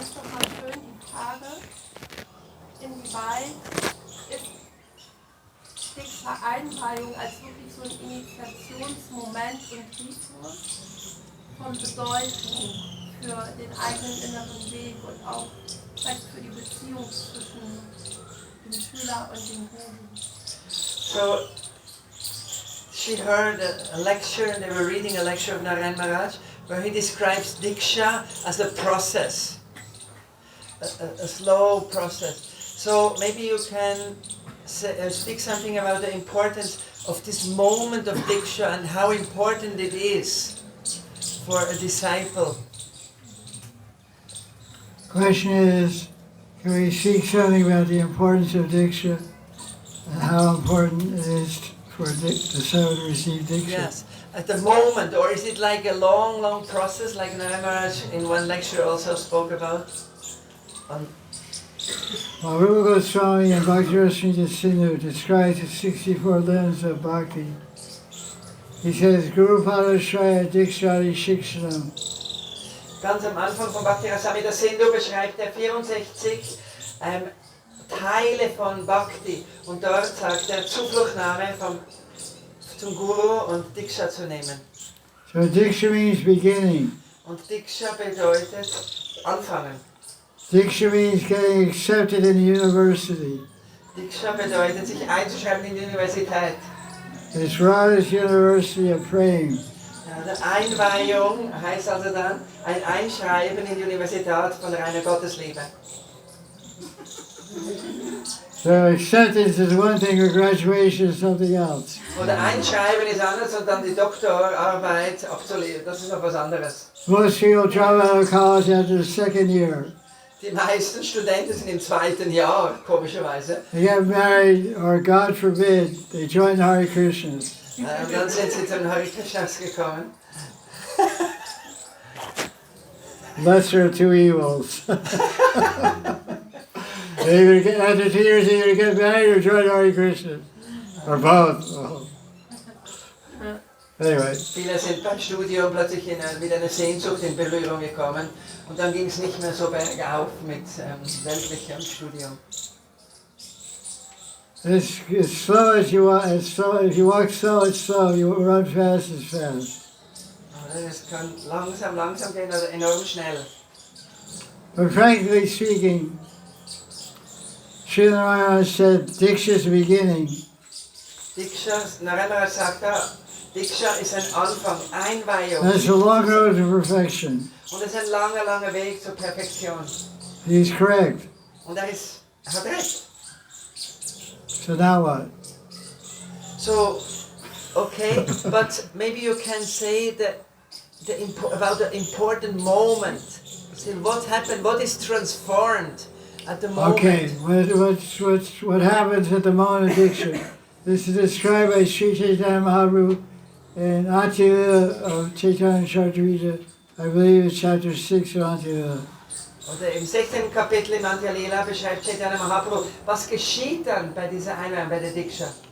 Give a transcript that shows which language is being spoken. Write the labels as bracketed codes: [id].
[de] Das ist doch mal schön die Frage, inwieweit ist Diksha-Einweihung als wirklich so ein Initiationsmoment und Ritus von Bedeutung für den eigenen inneren Weg und auch vielleicht für die Beziehung zwischen dem Schüler und dem Guru. [en] So, she heard a lecture, and they were reading a lecture of Narayan Maharaj, where he describes Diksha as a process, a slow process. So maybe you can speak something about the importance of this moment of Diksha and how important it is for a disciple. Question is, can we speak something about the importance of Diksha and how important it is for the disciple to receive Diksha? Yes, at the moment, or is it like a long, long process, like Maharaj in one lecture also spoke about? Well, Rupa Goswami and Bhakti Sindhu describes the 64 limbs of Bhakti. He says, [sa] Guru Padashraya Dikshari Shikshanam. [de] Ganz am Anfang von Bhakti Rasamrita Sindhu beschreibt er 64 Teile von Bhakti und dort sagt er Zufluchtnahme zum Guru und Diksha zu nehmen. [en] So Diksha means beginning. [de] Und Diksha bedeutet anfangen. [en] Diksha means getting accepted in the university. [de] Diksha bedeutet sich einzuschreiben in die Universität. [en] It's Radha's University of Praying. [de] Einweihung heißt also dann ein Einschreiben in die Universität von reiner Gottesliebe. [en] So acceptance is one thing, or graduation is something else. [de] Oder Einschreiben ist anders und dann die Doktorarbeit absolvieren, das ist noch was anderes. [en] Most people drop out of college after the second year. [de] Die meisten Studenten sind im 2. Jahr, komischerweise. [en] They get married, or God forbid, they join the Hari Krishnas. [de] Und dann sind sie zu den Hari Krishnas gekommen. [en] Lesser of two evils. After 2 years, they either get married or join the Hari Krishnas. Or both. Oh. Anyway. [de] Viele sind beim Studium plötzlich mit einer Sehnsucht in Berührung gekommen und dann ging es nicht mehr so bergauf mit weltlichem Studium. [en] It's slow as you walk. It's slow. If you walk slow, it's slow. You run fast, it's fast. [de] Es kann langsam gehen oder enorm schnell. [en] But frankly speaking, Srila Maharaj said, Diksha is the beginning. [de] Diksha, Narendra sagt da, Diksha ist ein Anfang, Einweihung. [en] That's a long road to perfection. [de] Und es ist ein langer Weg zur Perfektion. [en] He's correct. [de] Und er hat recht. [en] So now what? So, okay, but maybe you can say about the important moment. So what happened? What is transformed at the moment? Okay, what happens at the moment of Diksha? This is described by Sri Chaitanya Mahaprabhu in Ati-lila of Chaitanya Charitamrita. I believe it's chapter 6 of Ati-lila. [de] Oder im 16. Kapitel im Antya-lila beschreibt Chaitanya Mahaprabhu, was geschieht dann bei dieser Einweihung, bei der Diksha.